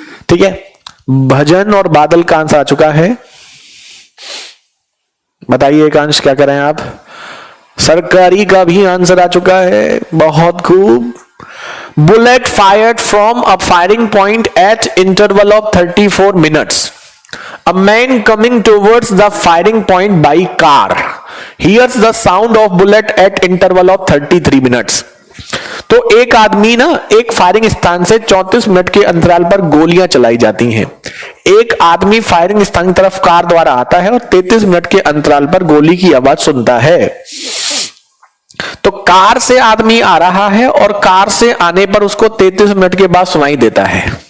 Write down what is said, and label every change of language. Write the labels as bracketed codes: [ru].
[hi] ठीक है, भजन और बादल का आंसर आ चुका है, बताइए एकांश क्या करें आप। सरकारी का भी आंसर आ चुका है, बहुत खूब। [en] Bullet fired from a firing point at interval of 34 minutes. A man coming towards the firing point by car hears the sound of bullet at interval of 33 minutes. [hi] तो एक आदमी ना एक फायरिंग स्थान से 34 मिनट के अंतराल पर गोलियां चलाई जाती हैं। एक आदमी फायरिंग स्थान की तरफ कार द्वारा आता है और 33 मिनट के अंतराल पर गोली की आवाज सुनता है। तो कार से आदमी आ रहा है और कार से आने पर उसको 33 मिनट के बाद सुनाई देता है।